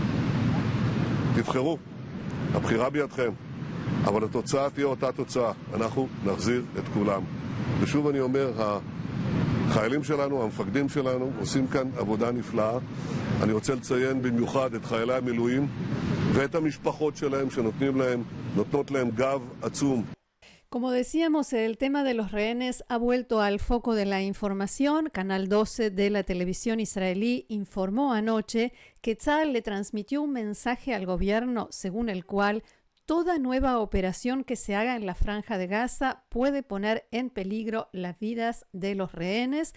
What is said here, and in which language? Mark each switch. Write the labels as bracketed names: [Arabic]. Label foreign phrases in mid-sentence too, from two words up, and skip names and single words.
[Hebrew] תבחרו, הבחירה בידכם, אבל התוצאה תהיה אותה תוצאה, אנחנו נחזיר את כולם. ושוב אני אומר, החיילים שלנו, המפקדים שלנו, עושים כאן עבודה נפלאה. אני רוצה לציין במיוחד את חיילי המילואים ואת המשפחות שלהם שנותנות להם גב עצום. [Spanish] Como decíamos, el tema de los rehenes ha vuelto al foco de la información. Canal 12 de la televisión israelí informó anoche que Tzahal le transmitió un mensaje al gobierno según el cual Toda nueva operación que se haga en la Franja de Gaza puede poner en peligro las vidas de los rehenes.